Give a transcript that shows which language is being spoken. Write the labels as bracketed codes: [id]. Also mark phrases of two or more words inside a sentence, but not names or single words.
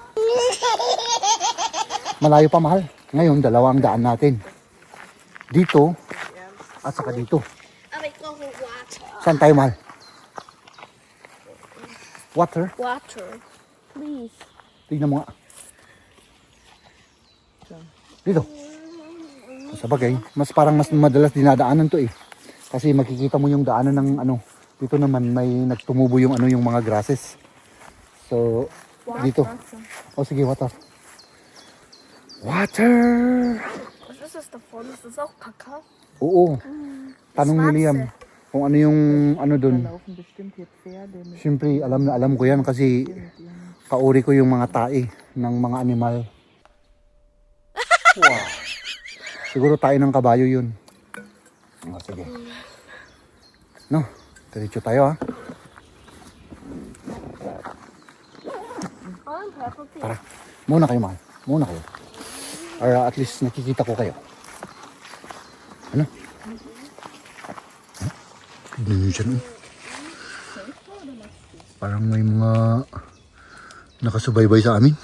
[tl] Malayo pa, mahal. Ngayon, 200 natin. Dito, at saka dito. [de] Aber ich brauche Water. [tl] Saan tayo, mahal? Water? [en] Water. Please. [tl] Tignan mo nga. Dito. Sa bagay, mas madalas dinadaanan to eh. Kasi makikita mo yung daanan ng dito naman may nagtumubo yung yung mga grasses. So, dito. Oh, sige, water. Water! [de] Was ist das davon? Ist das auch Kakao? [tl] Oo. Tanong ni Liam kung ano yung doon. [de] Laufen bestimmt hier Pferde mit [tl] Siyempre, alam ko yan kasi kauri ko yung mga tae ng mga animal. Wow. Siguro tayo ng kabayo yun. Sige. No, diretso tayo ha. [en] one purple thing. [tl] Tara. Muna kayo, mahal. Muna kayo. Para at least nakikita ko kayo. Ano? Tignan nyo dyan. Parang may mga nakasubaybay sa amin.